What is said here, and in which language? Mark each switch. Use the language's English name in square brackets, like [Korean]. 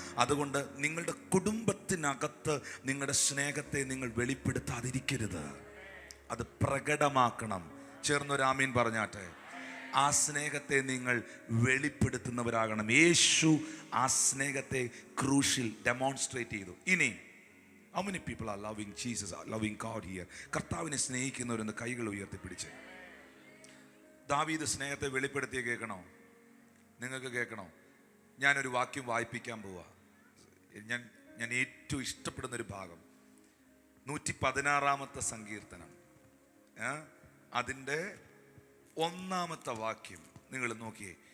[Malayalam] അതുകൊണ്ട് നിങ്ങളുടെ കുടുംബത്തിനകത്ത് നിങ്ങളുടെ സ്നേഹത്തെ നിങ്ങൾ വെളിപ്പെടുത്താതിരിക്കരുത്. അത് പ്രകടമാക്കണം. ചേർന്നൊരു ആമീൻ പറഞ്ഞാട്ടെ. ആ സ്നേഹത്തെ നിങ്ങൾ വെളിപ്പെടുത്തുന്നവരാകണം. യേശു ആ സ്നേഹത്തെ ക്രൂശിൽ ഡെമോൺസ്ട്രേറ്റ് ചെയ്തു. ഇനി [English] how many people are loving Jesus, are loving God here? [Malayalam] കർത്താവിനെ സ്നേഹിക്കുന്നവരെന്ന് കൈകൾ ഉയർത്തിപ്പിടിച്ച്. ദാവീദ് സ്നേഹത്തെ വെളിപ്പെടുത്തിയ കേൾക്കണോ? നിങ്ങൾക്ക് കേൾക്കണോ? ഞാനൊരു വാക്യം വായിപ്പിക്കാൻ പോവാ. ഞാൻ ഏറ്റവും ഇഷ്ടപ്പെടുന്നൊരു ഭാഗം 116 സങ്കീർത്തനം, അതിൻ്റെ 1 വാക്യം നിങ്ങൾ നോക്കിയേ.